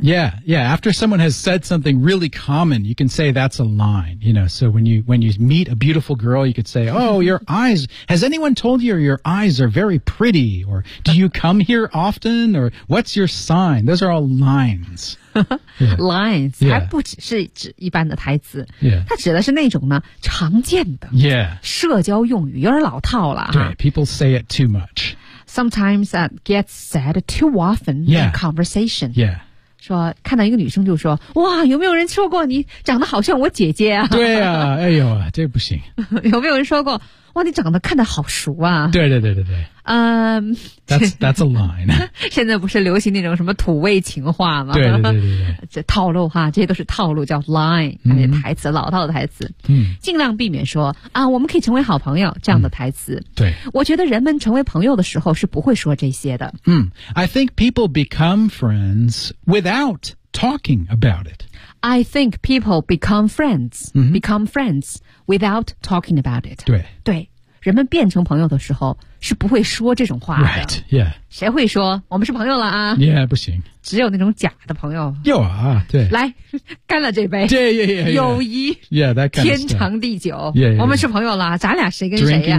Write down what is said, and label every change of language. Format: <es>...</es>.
<en>yeah after someone has said something really common you can say that's a line you know so when you meet a beautiful girl you could say oh your eyes has anyone told you your eyes are very pretty or do you come here often or what's your sign those are all lines</en> <zh>Lines、还不只是指一般的台词、它指的是那种呢常见的、社交用语有点老套了</zh> <en>对 People say it too much Sometimes that gets said too often、in conversation、</en> <zh>说看到一个女生就说哇有没有人说过你长得好像我姐姐啊对啊哎呦这不行有没有人说过哇，你长得看得好熟啊。对对对对对。</zh> <en>That's a line.</en> <zh>现在不是流行那种什么土味情话吗？对对对 对。这套路哈，这些都是套路，叫 line, 那些台词，老套的台词。嗯。尽量避免说啊，我们可以成为好朋友这样的台词。对。我觉得人们成为朋友的时候是不会说这些的。嗯。</zh> <en>I think people become friends without talking about it. I think people become friends without talking about it.</en> <zh>对对，人们变成朋友的时候是不会说这种话的。</zh> <en>Right, yeah.</en> <zh>谁会说我们是朋友了啊？Yeah, 不行。只有那种假的朋友。有啊，对。来，干了这杯。对 yeah. 友谊。</zh> <en>Yeah, that kind of</en> <zh>天长地久。 Yeah. 我们是朋友了，咱俩谁跟谁呀、啊、</zh>